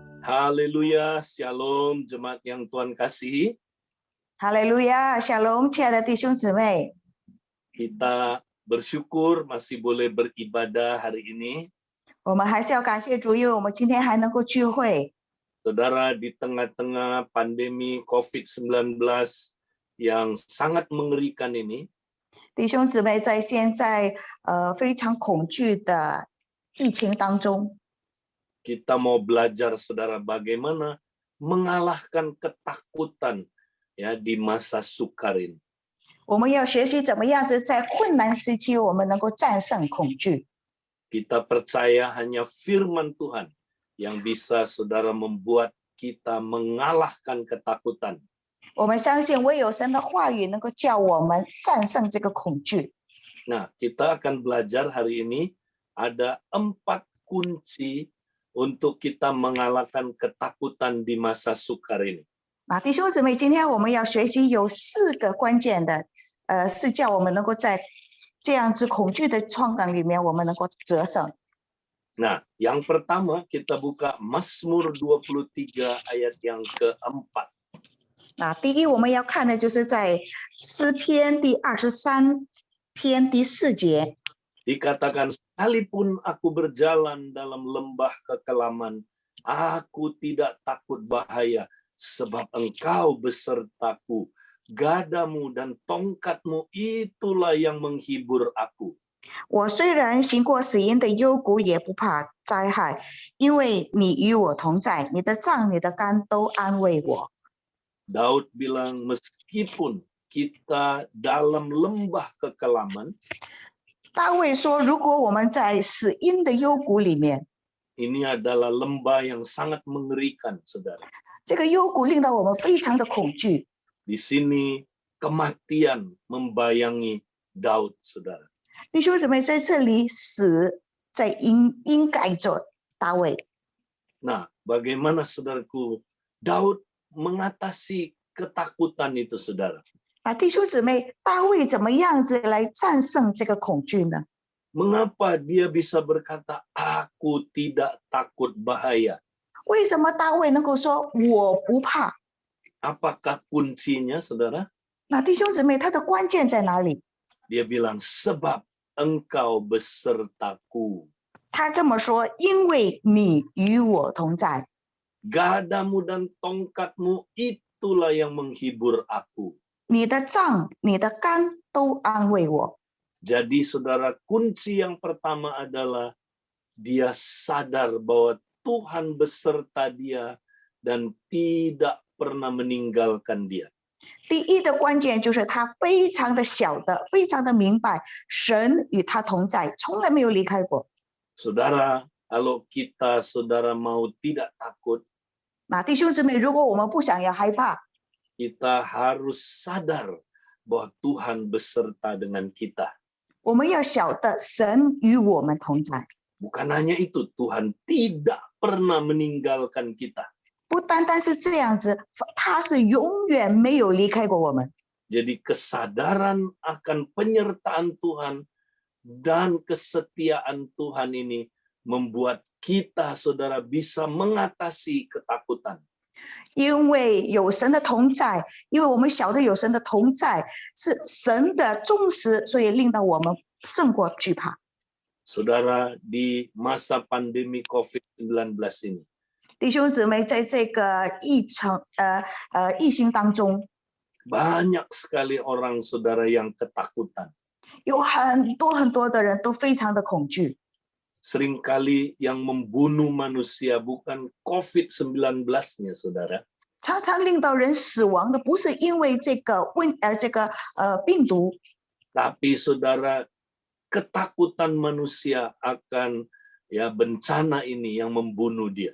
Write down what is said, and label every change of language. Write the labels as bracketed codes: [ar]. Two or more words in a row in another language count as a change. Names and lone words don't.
[id] Haleluya, Shalom, jemaat yang Tuhan kasihi. [zh] 哈利路亚，Shalom，亲爱的弟兄姊妹， [id] Kita bersyukur masih boleh beribadah hari ini. [zh] 我们还是要感谢主，因为我们今天还能够聚会。 [id] Saudara, di tengah-tengah pandemi COVID-19 yang sangat mengerikan ini, [zh] 弟兄姊妹，在现在非常恐惧的疫情当中， [id] kita mau belajar, saudara, bagaimana mengalahkan ketakutan ya di masa sukar ini. [zh] 我们要学习怎么样子在困难时期，我们能够战胜恐惧。 [id] Kita percaya hanya firman Tuhan yang bisa, saudara, membuat kita mengalahkan ketakutan. [zh] 我们相信唯有神的话语能够叫我们战胜这个恐惧。 [id] Nah, kita akan belajar hari ini ada 4 kunci untuk kita mengalahkan ketakutan di masa sukar ini. [zh] 那弟兄姊妹，今天我们要学习有4个关键的，是叫我们能够在这样子恐惧的创伤里面，我们能够得胜。 [id] Nah, yang pertama kita buka Mazmur 23 ayat yang keempat. [zh] 那第一，我们要看的就是在诗篇第23篇第4节， [id] Dikatakan, sekalipun aku berjalan dalam lembah kekelaman, aku tidak takut bahaya, sebab engkau besertaku, gadamu dan tongkatmu itulah yang menghibur aku. [zh] 我虽然行过死荫的幽谷，也不怕灾害，因为你与我同在，你的杖、你的竿都安慰我。 [id] Daud bilang, meskipun kita dalam lembah kekelaman, [zh] 大卫说，如果我们在死荫的幽谷里面， [id] ini adalah lembah yang sangat mengerikan, saudara. [zh] 这个幽谷令到我们非常的恐惧。 [id] Di sini kematian membayangi Daud, saudara. [zh] 弟兄姊妹，在这里死在阴盖着大卫。 [id] Nah, bagaimana, saudaraku, Daud mengatasi ketakutan itu, saudara? [zh] 啊，弟兄姊妹，大卫怎么样子来战胜这个恐惧呢？ [id] Mengapa dia bisa berkata, aku tidak takut bahaya? [zh] 为什么大卫能够说我不怕？ [id] Apakah kuncinya, saudara? [zh] 那弟兄姊妹，他的关键在哪里？ [id] Dia bilang, sebab engkau besertaku. [zh] 他这么说，因为你与我同在， [id] Gadamu dan tongkatmu itulah yang menghibur aku. [zh] 你的杖、你的竿都安慰我。 [id] Jadi, saudara, kunci yang pertama adalah dia sadar bahwa Tuhan beserta dia dan tidak pernah meninggalkan dia. [zh] 第一的关键就是他非常的晓得，非常的明白，神与他同在，从来没有离开过。 [id] Saudara, kalau kita, saudara, mau tidak takut, [zh] 那弟兄姊妹，如果我们不想要害怕， [id] kita harus sadar bahwa Tuhan beserta dengan kita. [zh] 我们要晓得神与我们同在。 [id] Bukan hanya itu, Tuhan tidak pernah meninggalkan kita. [zh] 不单单是这样子，他是永远没有离开过我们。 [id] Jadi kesadaran akan penyertaan Tuhan dan kesetiaan Tuhan ini membuat kita, saudara, bisa mengatasi ketakutan. [zh] 因为有神的同在，因为我们晓得有神的同在是神的忠实，所以令到我们胜过惧怕。 [id] Saudara, di masa pandemi COVID-19 ini, [zh] 弟兄姊妹，在这个疫情当中， [id] banyak sekali orang, saudara, yang ketakutan. [zh] 有很多的人都非常的恐惧。 [id] Seringkali yang membunuh manusia bukan COVID-19-nya, saudara. [zh] 常常令到人死亡的不是因为这个病毒， [id] Tapi, saudara, ketakutan manusia akan ya bencana ini yang membunuh dia.